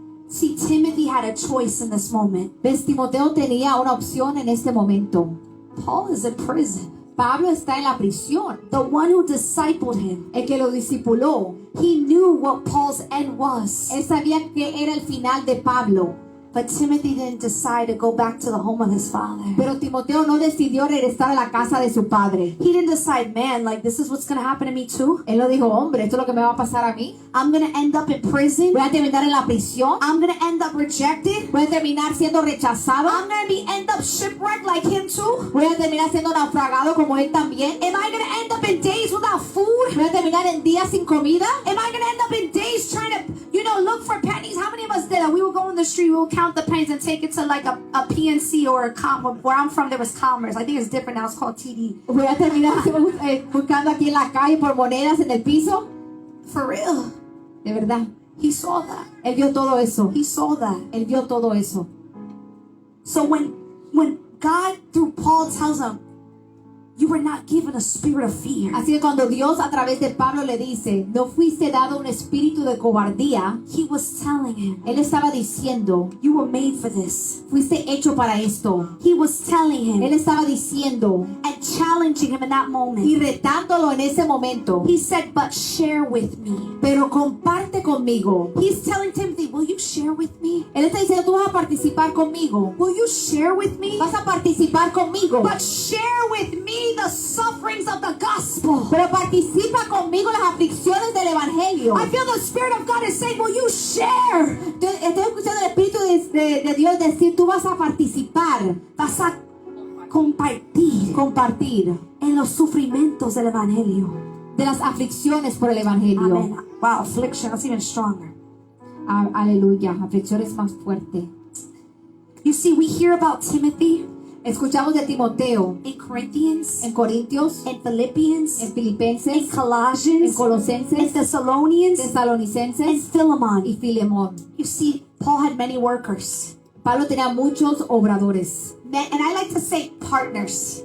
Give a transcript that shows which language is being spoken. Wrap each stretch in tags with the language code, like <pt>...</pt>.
<en>See, Timothy had a choice in this moment.</en> <es>¿Ves? Timoteo tenía una opción en este momento.</es> <en>Paul is in prison.</en> <es>Pablo está en la prisión.</es> <en>The one who discipled him,</en> <es>El que lo discipuló,</es> <en>he knew what Paul's end was.</en> <es>él sabía que era el final de Pablo.</es> <en>But Timothy didn't decide to go back to the home of his father.</en> <es>Pero Timoteo no decidió regresar a la casa de su padre.</es> <en>He didn't decide, man, like this is what's going to happen to me too.</en> <es>Él no dijo, hombre, esto es lo que me va a pasar a mí.</es> <en>I'm going to end up in prison.</en> <es>Voy a terminar en la prisión.</es> <en>I'm going to end up rejected.</en> <es>Voy a terminar siendo rechazado.</es> <en>I'm going to end up shipwrecked like him too.</en> <es>Voy a terminar siendo naufragado como él también.</es> <en>Am I going to end up in days without food?</en> <es>Voy a terminar en días sin comida.</es> <en>Am I going to end up in days trying to, look for pennies? How many of us did that? We would go in the street, we would count the pennies and take it to like a PNC or a where I'm from, there was Commerce. I think it's different now. It's called TD.</en> <es>Voy a terminar buscando aquí en la calle por monedas en el piso.</es> <en>For real.</en> <es>De verdad.</es> <en>He saw that.</en> <es>Él vio todo eso.</es> <en>He saw that.</en> <es>Él vio todo eso.</es> <en>So when God through Paul tells him, you were not given a spirit of fear.</en> <es>Así que cuando Dios a través de Pablo le dice, no fuiste dado un espíritu de cobardía,</es> <en>He was telling him,</en> <es>él estaba diciendo,</es> <en>you were made for this.</en> <es>fuiste hecho para esto.</es> <en>He was telling</en> <es>Él estaba diciendo</es> <en>and challenging him in that</en> <es>y</es> <en>moment.</en> <es>retándolo en ese momento,</es> <en>He said, but share with me.</en> <es>pero comparte conmigo.</es> <en>He's telling Timothy, will you share with me?</en> <es>Él está diciendo, tú vas a participar conmigo.</es> <en>Will you share with me?</en> <es>Vas a participar conmigo.</es> <en>But share with me the sufferings of the gospel.</en> <es>Pero participa conmigo en las aflicciones del evangelio.</es> <en>I feel the Spirit of God is saying, will you share?</en> <es>Estoy escuchando el Espíritu de Dios decir, tú vas a participar, Vas a compartir en los sufrimientos del evangelio. de las aflicciones por el evangelio.</es> <en>Amen. Wow, affliction, that's even stronger.</en> <es>Aleluya, aflicciones más fuertes.</es> <en>You see, we hear about Timothy</en> <es>Escuchamos de Timoteo</es> <en>in Corinthians,</en> <es>en Corintios,</es> <en>in Philippians,</en> <es>en</es> <en>in</en> <es>Filipenses, en</es> <en>Colossians, in</en> <es>Colosenses,</es> <en>Thessalonians, in</en> <es>Tesalonicenses</es> <en>Philemon.</en> <es>y Filemón.</es> <en>You see, Paul had many workers.</en> <es>Pablo tenía muchos obradores.</es> <en>And I like to say partners,</en>